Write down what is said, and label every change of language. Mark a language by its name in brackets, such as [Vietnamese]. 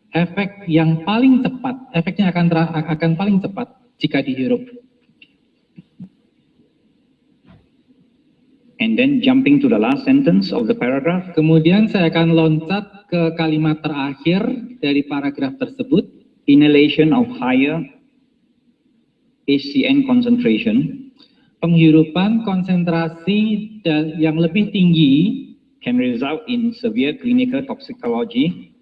[Indonesian] efek yang paling cepat, efeknya akan paling cepat jika dihirup. [English] And then jumping to the last sentence of the paragraph, [Indonesian] Kemudian saya akan loncat ke kalimat terakhir dari paragraf tersebut. [English] inhalation of higher HCN concentration [Indonesian] Penghirupan konsentrasi yang lebih tinggi [English] can result in severe clinical toxicology